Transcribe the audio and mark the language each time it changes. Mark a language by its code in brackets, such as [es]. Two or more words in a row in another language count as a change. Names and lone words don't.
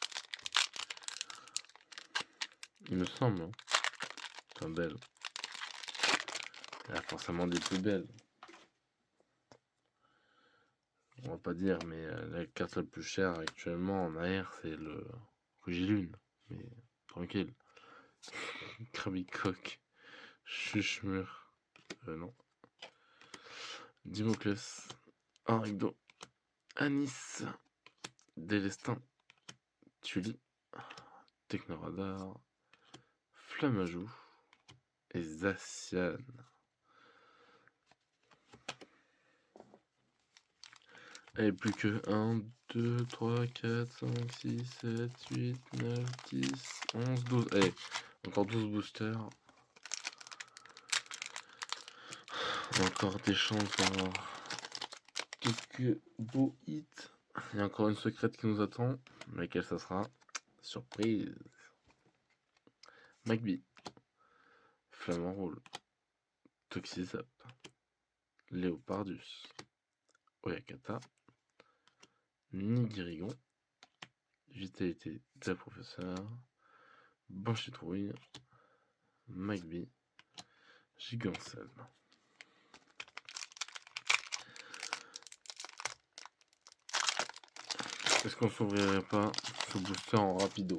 [fr] Il me semble. Hein. Enfin, belle. Il a forcément des plus belles. On va pas dire, mais la carte la plus chère actuellement en AR, c'est le Rugilune. Mais tranquille. Krabicoque. Chuchemur. Non. Dimoclès. Arigdo. Anis. Délestin. Tully. Technoradar. Flammajou. Et Zacian. Et plus que 1, 2, 3, 4, 5, 6, 7, 8, 9, 10, 11, 12. Allez, encore 12 boosters. Encore des chances d'avoir quelques beaux hits. Il y a encore une secrète qui nous attend. Laquelle ça sera? Surprise. Magby. Flamant Rôle. Toxizap. Léopardus. Oyakata. Nigirigon. Vitalité de professeur. Banchitrouille. Magby. Gigancelle. Est-ce qu'on s'ouvrirait pas ce booster en rapido?